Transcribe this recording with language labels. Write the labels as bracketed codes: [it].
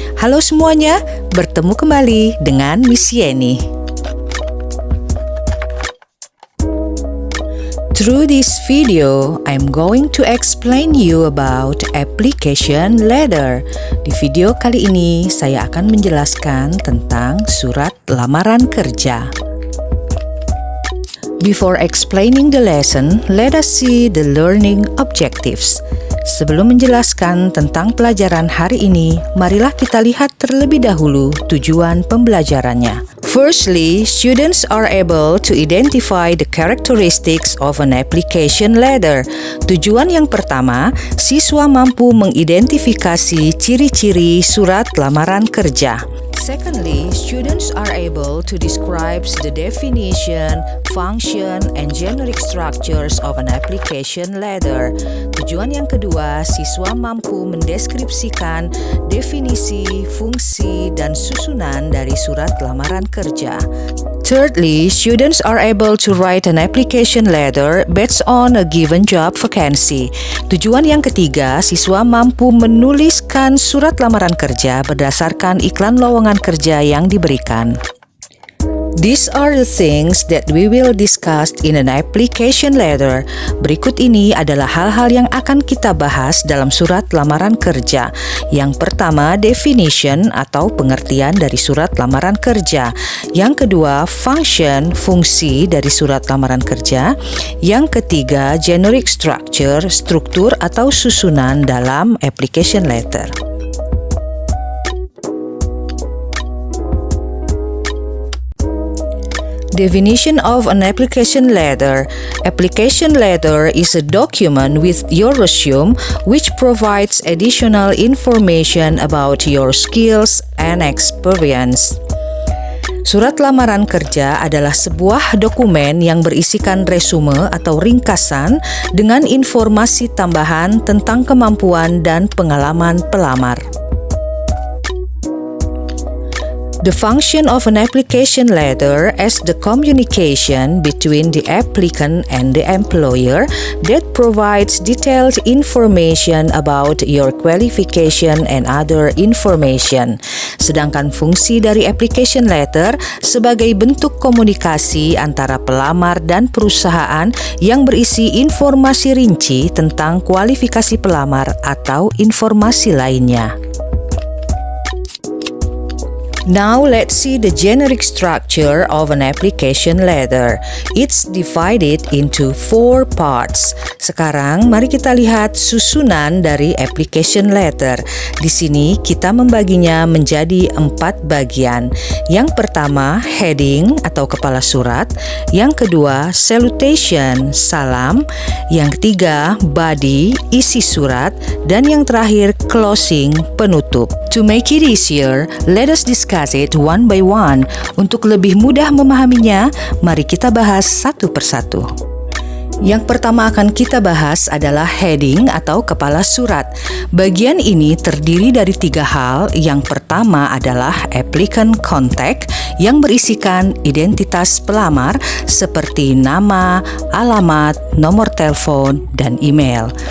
[id] Halo semuanya, bertemu kembali dengan Miss Yeni. [en] Through this video, I'm going to explain you about application letter. [id] Di video kali ini, saya akan menjelaskan tentang surat lamaran kerja. [en] Before explaining the lesson, let us see the learning objectives. [id] Sebelum menjelaskan tentang pelajaran hari ini, marilah kita lihat terlebih dahulu tujuan pembelajarannya. [en] Firstly, students are able to identify the characteristics of an application letter. [id] Tujuan yang pertama, siswa mampu mengidentifikasi ciri-ciri surat lamaran kerja. [en] Secondly, students are able to describe the definition, function, and generic structures of an application letter. [id] Tujuan yang kedua, siswa mampu mendeskripsikan definisi, fungsi, dan susunan dari surat lamaran kerja. [en] Thirdly, students are able to write an application letter based on a given job vacancy. [id] Tujuan yang ketiga, siswa mampu menuliskan surat lamaran kerja berdasarkan iklan lowongan kerja yang diberikan. [en] These are the things that we will discuss in an application letter. [id] Berikut ini adalah hal-hal yang akan kita bahas dalam surat lamaran kerja. Yang pertama, definition atau pengertian dari surat lamaran kerja. Yang kedua, function, fungsi dari surat lamaran kerja. Yang ketiga, generic structure, struktur atau susunan dalam application letter. [en] Definition of an application letter. Application letter is a document with your resume which provides additional information about your skills and experience. [id] Surat lamaran kerja adalah sebuah dokumen yang berisikan resume atau ringkasan dengan informasi tambahan tentang kemampuan dan pengalaman pelamar. [en] The function of an application letter is the communication between the applicant and the employer that provides detailed information about your qualification and other information. [id] Sedangkan fungsi dari application letter sebagai bentuk komunikasi antara pelamar dan perusahaan yang berisi informasi rinci tentang kualifikasi pelamar atau informasi lainnya. [en] Now let's see the generic structure of an application letter. It's divided into 4 parts. [id] Sekarang mari kita lihat susunan dari application letter. Di sini kita membaginya menjadi 4 bagian. Yang pertama, heading atau kepala surat. Yang kedua, salutation, salam. Yang ketiga, body, isi surat. Dan yang terakhir, closing, penutup. To make it easier, let us discuss it one by one. Untuk lebih mudah memahaminya, mari kita bahas satu persatu. Yang pertama akan kita bahas adalah heading atau kepala surat. Bagian ini terdiri dari 3 hal. Yang pertama adalah applicant contact yang berisikan identitas pelamar seperti nama, alamat, nomor telepon, dan email.